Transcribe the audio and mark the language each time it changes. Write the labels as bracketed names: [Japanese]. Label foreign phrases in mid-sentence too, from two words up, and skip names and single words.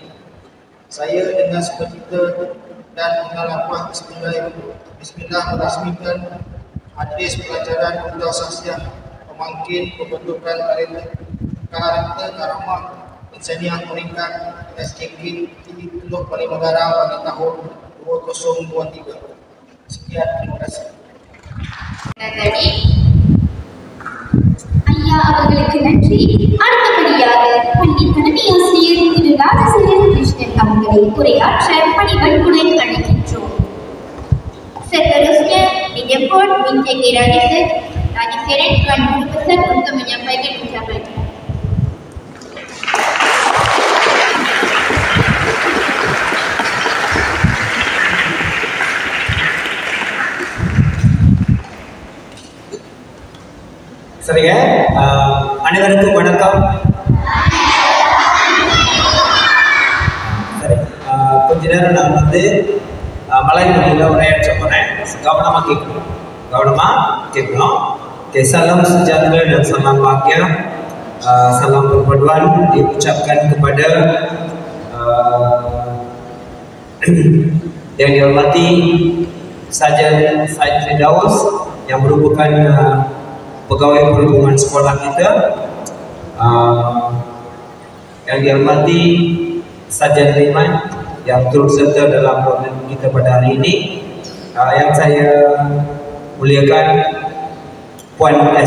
[Malay] Saya dengan sukacita dan mengalafah Bismillah merasmikan majlis pelajaran Duta Sasiah pemangkin pembentukan karakter karamah insaniah peringkat SJKT Teluk Balai Negara bagi tahun 2023. Sekian, terima kasih. Tadi [Tamil] ஐயா அவர்களுக்கு நன்றி. அடுத்தபடியாக பள்ளி தலைமை ஆசிரியர் திரு ராஜசேகர் கிருஷ்ணன் அவர்களை உரையாற்ற பணிவன்புடன் அழைக்கின்றோம். seterusnya dijemput Encik Raja Seren Tuan Guru Besar untuk menyampaikan ucapan. சரிங்க. அனைவருக்கும் வணக்கம். சரி, கொஞ்ச நேரம் நான் மலாய் மொழியில் உரையாற்ற போகிறேன். கவனமாக கேட்கணும். [Malay] Okay, salam sejahtera dan salam bahagia, salam perpaduan diucapkan kepada yang dihormati Sarjan Said Firdaus yang merupakan pegawai perhubungan sekolah kita, yang dihormati Sarjan Riman yang turut serta dalam program kita pada hari ini, yang saya muliakan Puan S.